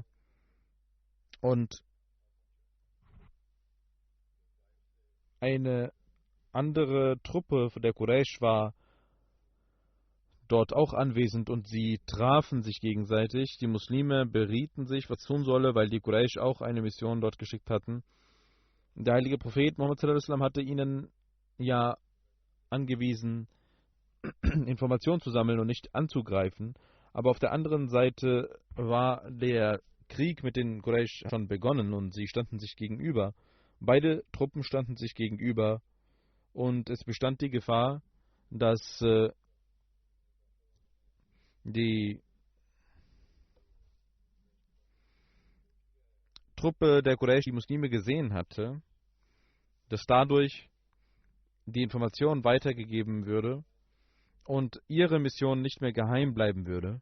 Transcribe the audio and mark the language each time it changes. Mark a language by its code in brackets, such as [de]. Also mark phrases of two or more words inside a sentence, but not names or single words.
[de] Und eine andere Truppe der Quraysh war dort auch anwesend und sie trafen sich gegenseitig. Die Muslime berieten sich, was tun solle, weil die Quraysh auch eine Mission dort geschickt hatten. Der heilige Prophet Muhammad [ar] صلى الله عليه وسلم [de] hatte ihnen ja angewiesen, Informationen zu sammeln und nicht anzugreifen. Aber auf der anderen Seite war der Krieg mit den Quraysh schon begonnen und sie standen sich gegenüber. Beide Truppen standen sich gegenüber und es bestand die Gefahr, dass die Truppe der Quraysh die Muslime gesehen hatte, dass dadurch die Information weitergegeben würde und ihre Mission nicht mehr geheim bleiben würde.